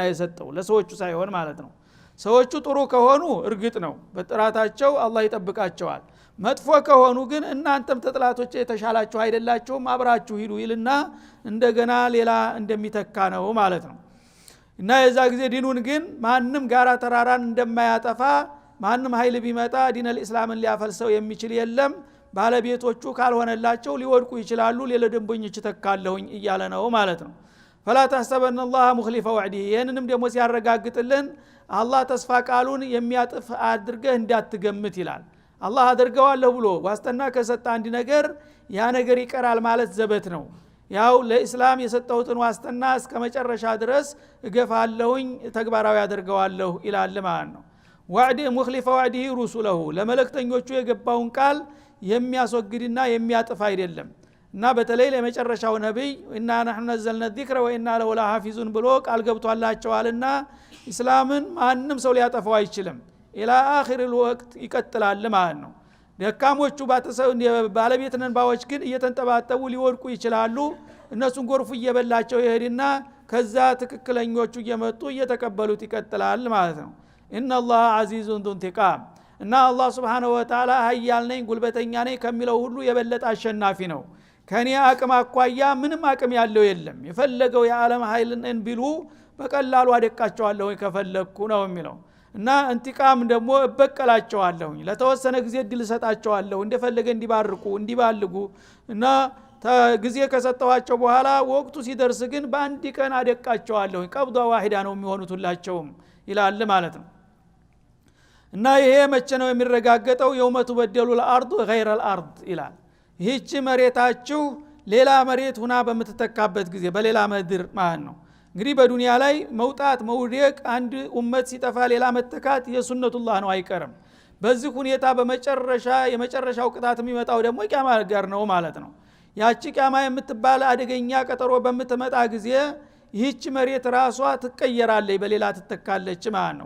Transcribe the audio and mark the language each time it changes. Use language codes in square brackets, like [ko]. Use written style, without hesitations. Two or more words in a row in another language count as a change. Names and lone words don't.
[am] የሰጠው ለሰዎቹ ሳይሆን ማለት ነው። ሰዎቹ ጥሩ ከሆኑ እርግጥ ነው በጥራታቸው አላህ ይጠብቃቸዋል። መጥፎ ከሆኑ ግን እናንተም ተጥላቶች የተሻላችሁ አይደላችሁም አብራችሁ ሂዱ ይልና እንደገና ሌላ እንደሚተካ ነው ማለት ነው። እና የዛ ጊዜ ዲኑን ግን ማንም ጋራ ተራራን እንደማያጠፋ ማንም ኃይል ቢመጣ ዲነል እስላምን ሊያፈልሰው የሚችል የለም። ባለቤቶቹ ካልሆነላቸው ሊወድቁ ይችላሉ ሌላ ደንበኞች ተካለውኝ እያለ ነው ማለት ነው። [ar] فلا تحسبن الله مخلف وعده [am] ይሄንንም ደግሞ ሲያረጋግጥልን አላህ ተስፋ ቃሉን የሚያጥፍ አድርገህ እንዳትገምት ይላል። አላህ አድርገዋለሁ ብሎ ዋስጠና ከሰጠ አንድ ነገር ያ ነገር ይቀራል ማለት ዘበት ነው። ያው ለእስላም የሰጠሁትን ዋስጠና እስከ መጨረሻ ድረስ እገፋለሁኝ ተግባራዊ አድርገዋለሁ ይላል ማለት ነው። [ar] وعد مخلف وعده رسله [am] ለመለክተኞቹ የገባውን ቃል የሚያስወግድና የሚያጥፍ አይደለም። እና በተለይ ለመጨረሻው ነብይ እና [ar] نحن نزلنا الذكر وإنا له لحافظون [am] ብሎ ቃል ገብቷላቸዋልና እስላምን ማንም ሰው ሊያጠፋው አይችልም [ar] إلى آخر الوقت [am] ይቀጥላል ማለት ነው። ደካሞቹ ባለቤትነን ባዎች ግን እየተንጠባጠቡ ሊወድቁ ይችላሉ። እነሱን ጎርፉ እየበላቸው ይሄድና ከዛ ትክክለኞቹ እየመጡ እየተቀበሉት ይቀጥላል ማለት ነው። [ar] ان الله عزيز ذو انتقام [am] እና አላህ [ar] سبحانه وتعالى [am] ኃያል ነኝ ጉልበተኛ ነኝ ከሚለው ሁሉ የበለጠ አሸናፊ ነው። ከኔ አቅም አቋያ ምንም አቅም ያለው የለም። የፈለገው የዓለም ኃይልን ቢሉ በቀላሉ አደቃቸዋለሁ ከፈለኩ ነው የሚለው። እና እንቲቃም ደግሞ እበቀላቸዋለሁ ለተወሰነ ጊዜ ድል ሰጣቸዋለሁ እንደፈለገ እንዲባርኩ እንዲባልጉ እና ጊዜ ከሰጠዋቸው በኋላ ወቅቱ ሲደርስ ግን በአንድ ቀን አደቃቸዋለሁ [ar] قبضة واحدة [am] ነው የሚሆኑትላቸውም ይላል ማለት ነው። እና ይሄ መቼ ነው የሚረጋገጠው? [ar] يوم تبدل الأرض غير الأرض [am] ይላል። ይህች መሬታችሁ ሌላ መሬት ሁና በምትተካበት ጊዜ በሌላ ምድር ማለት ነው። እንግዲህ በዱንያ ላይ መውጣት መውደቅ አንድ ኡመት ሲጠፋ ሌላ መተካት የሱነቱላህ ነው አይቀርም። በዚህ ሁኔታ የመጨረሻው ቅጣት የሚመጣው ደግሞ ቂያማ ጋር ነው ማለት ነው። ያቺ ቂያማ የምትባል አደገኛ ቀጠሮ በምትመጣ ጊዜ ይህች መሬት ራሷ ትቀየራለች፣ በሌላ ትተካለች ማለት ነው።